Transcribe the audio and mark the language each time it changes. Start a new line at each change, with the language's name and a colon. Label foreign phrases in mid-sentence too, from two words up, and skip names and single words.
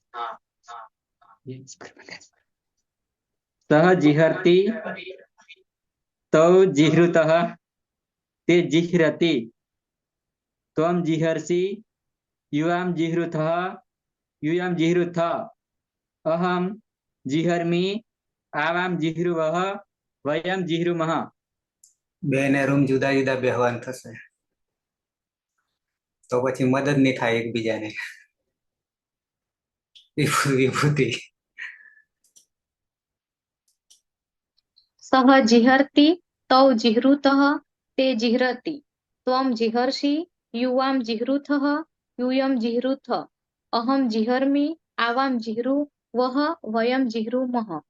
Sanskrit: सः जिहर्ति तौ जिह्रुतः ते जिह्रति त्वं जिहर्षि युवां जिह्रुथः यूयं जिह्रुथ अहं जिहर्मि आवां जिह्रुवः वयं जिह्रुमः।
Gujarati: બેને રૂમ જુદા જુદા બેહવાન થશે તો પછી મદદ નહીં થાય એકબીજાને. વિભૂતિ.
Sanskrit: सः जिहर्ति तौ जिह्रुतः ते जिह्रति त्वं जिहर्षि युवां जिह्रुथः यूयं जिह्रुथ अहं जिहर्मि आवां जिह्रुवः वयं जिह्रुमः।